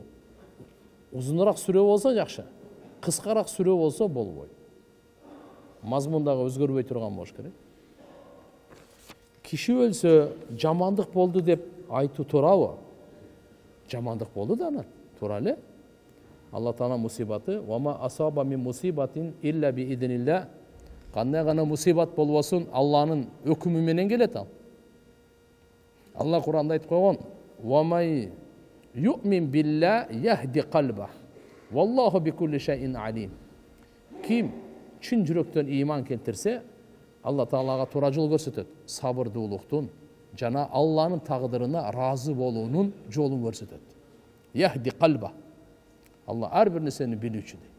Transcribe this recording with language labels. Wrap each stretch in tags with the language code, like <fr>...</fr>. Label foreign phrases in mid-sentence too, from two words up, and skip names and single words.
<ky>Узунураак сүрө болсо жакшы. Кыскараак сүрө болсо болбойт. Мазмундагы өзгөрбөй турган болуш керек. Киши өлсө жамандык болду деп айтуу туурабы? Жамандык болду да анан. Туура эле. Алла Таала мусибаты,</ky> <ar>"وما أصاب من مصيبة إلا بإذن الله".</ar> <ky>Кандай гана мусибат болбосун, Алланын өкүмү менен келет ал. Алла Куранда айтып койгон:</ky> <ar>"ومن يؤمن بالله يهد قلبه. والله بكل شيء عليم".</ar> <ky>Ким чын жүрөктөн иман келтирсе, Алла Таалага туура жол көрсөтөт. Сабырдуулуктун жана Алланын тагдырына разы болуунун жолун көрсөтөт.</ky> <ar>يهد قلبه.</ar> <ky>Алла ар бир нерсени билүүчү.</ky>